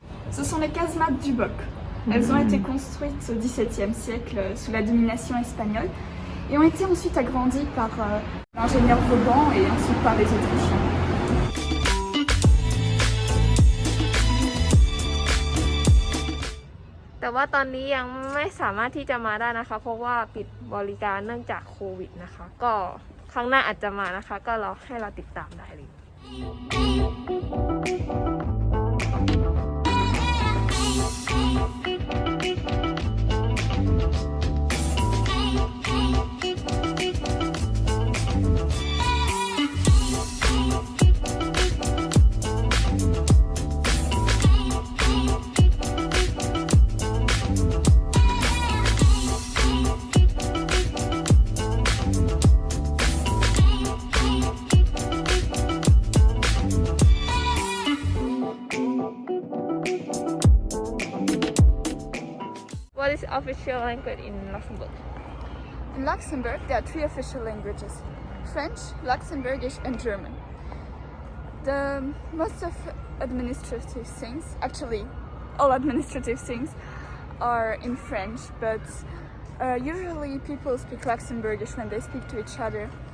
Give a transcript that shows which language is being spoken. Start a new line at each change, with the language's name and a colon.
French: Ce sont les casemates du Boc. Elles ont été construites au XVIIe siècle sous la domination espagnole et ont été ensuite agrandies par l'ingénieur Vauban et ensuite par les Autrichiens.
Thai: แต่ว่าตอนนี้ยังไม่สามารถที่จะมาได้นะคะเพราะว่าปิดบริการเนื่องจากโควิดนะคะก็ ครั้งหน้าอาจจะมานะคะก็ให้เราติดตามได้เลย
English: What is official language in Luxembourg? In Luxembourg, there are three official languages: French, Luxembourgish, and German. Most of administrative things, actually all administrative things, are in French, but usually people speak Luxembourgish when they speak to each other.